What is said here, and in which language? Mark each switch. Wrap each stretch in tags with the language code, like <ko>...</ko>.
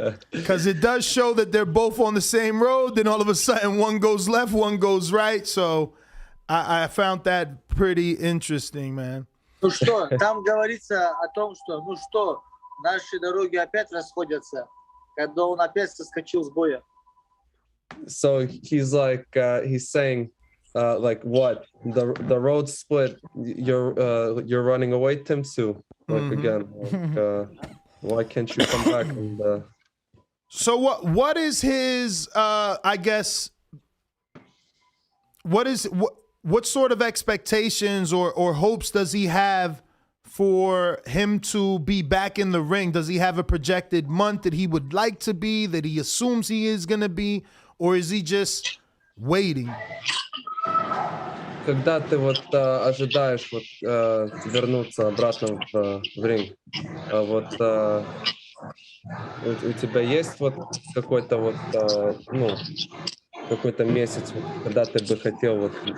<en>Because it does show that they're both on the same road, then all of a sudden one goes left, one goes right. So I found that pretty interesting, man.</en> <ru>Ну что, там говорится о том, что, ну что, наши дороги опять расходятся, когда он опять соскочил с боя.</ru> <en>So he's like, he's saying, like what? The road split. You're running away, Tim Tzu. Like again, like, why can't you come back? And, so what is his? I guess what sort of expectations or hopes does he have for him to be back in the ring? Does he have a projected month that he would like to be, that he assumes he is going to be, or is he just waiting?</en> <ru>Когда ты вот ожидаешь вот вернуться обратно в ринг, вот у тебя есть вот какой-то вот ну какой-то месяц, когда ты бы хотел вот</ru>